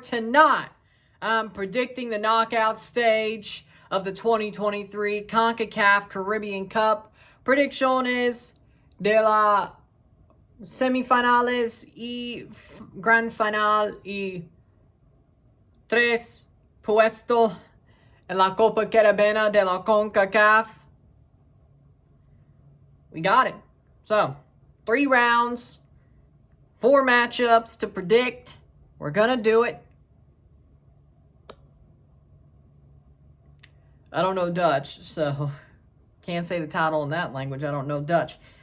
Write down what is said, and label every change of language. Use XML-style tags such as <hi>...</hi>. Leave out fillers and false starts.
<en>Tonight, I'm predicting the knockout stage of the 2023 CONCACAF Caribbean Cup.</en> <es>Predicciones de la semifinales y gran final y tres puestos en la Copa Caribbeana de la CONCACAF.</es> <en>We got it. So, 3 rounds, 4 matchups to predict. We're going to do it. I don't know Dutch, so can't say the title in that language. I don't know Dutch.</en>